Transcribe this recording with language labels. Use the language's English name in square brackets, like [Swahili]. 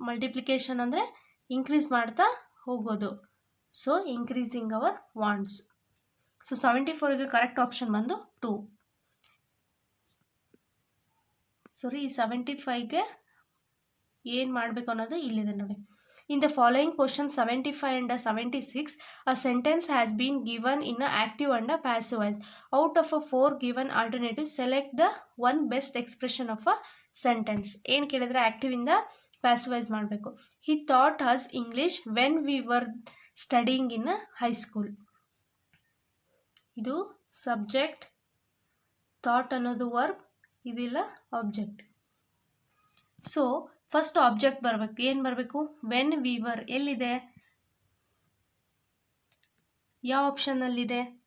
[Kannada] Multiplication ಅಂದರೆ increase ಮಾಡ್ತಾ ಹೋಗೋದು. [English] So increasing our wants. [Kannada] So 74ಗೆ correct option ಬಂದು 2. ಸಾರಿ ಈ 75ಗೆ ಏನು ಮಾಡಬೇಕು ಅನ್ನೋದು ಇಲ್ಲಿದೆ ನೋಡಿ. [English] In the following question 75 and 76, a sentence has been given in a active and a passive voice. Out of a 4 given alternatives, select the one best expression of a sentence. [Kannada] ಏನು ಕೇಳಿದ್ರೆ active ಇಂದ passive voice ಮಾಡಬೇಕು. [English] He taught us English when we were studying in a high school. [Kannada] ಇದು subject, thought ಅನ್ನೋದು verb, ಇದಿಲ್ಲ object. So first object ಬರಬೇಕು. ಏನು ಬರಬೇಕು? [English] when we were [Kannada] ಎಲ್ಲಿದೆ? ಯಾವ ಆಪ್ಷನ್ನಲ್ಲಿದೆ?